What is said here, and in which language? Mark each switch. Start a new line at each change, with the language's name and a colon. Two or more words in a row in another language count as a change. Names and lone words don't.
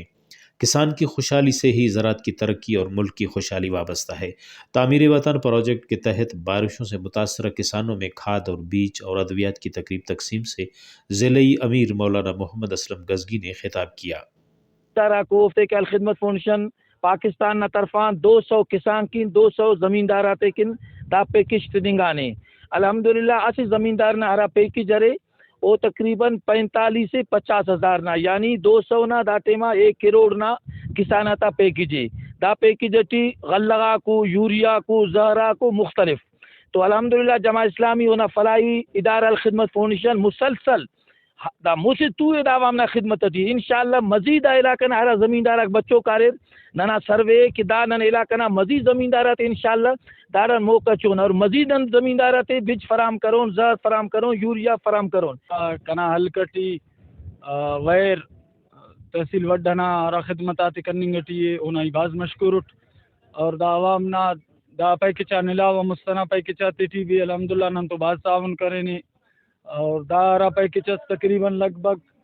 Urdu: کسان کی خوشحالی سے ہی زراعت کی ترقی اور ملک کی خوشحالی وابستہ ہے۔ تعمیر وطن پروجیکٹ کے تحت بارشوں سے متاثرہ کسانوں میں کھاد اور بیج اور ادویات کی تقریب تقسیم سے ضلعی امیر مولانا محمد اسلم گزگی نے خطاب کیا۔
Brahui: الخدمت فاؤنڈیشن پاکستان طرفان 200 کسان کن 200 زمیندار کن دا پیکج دنگانے الحمدللہ اسی زمیندار نہ ہرا پیکج جرے وہ تقریباً 45 سے 50 ہزار نہ یعنی 200 نہ دا ٹیما 1 کروڑ نہ کسانہ تا پیکج دا پیکج ٹی غلغا کو، یوریا کو، زہرا کو مختلف تو الحمدللہ جماعت اسلامی ہونا
Urdu: فلاحی ادارہ
Brahui: الخدمت فاؤنڈیشن مسلسل دا موسے تو عوام خدمت تھی انشاءاللہ مزید علاقہ ہر زمیندار بچوں کارر ننا سروے کہ دا نن علاقہ مزید زمیندارات انشاءاللہ دارن موقع چون اور مزید زمیندارات بج فراہم کرون، زر فراہم کرون، یوریا فراہم کرون کنا ہلکٹی ویر تحصیل وڈنا ہر خدمتات کرننگٹی انہی باز مشکورٹ اور دا عوام نا دا پیکچا نلاو مستنا پیکچا تی بھی الحمدللہ نن تو باز تعاون کرنے اور دارا پیکچس
Urdu: تقریباً لگ بھگ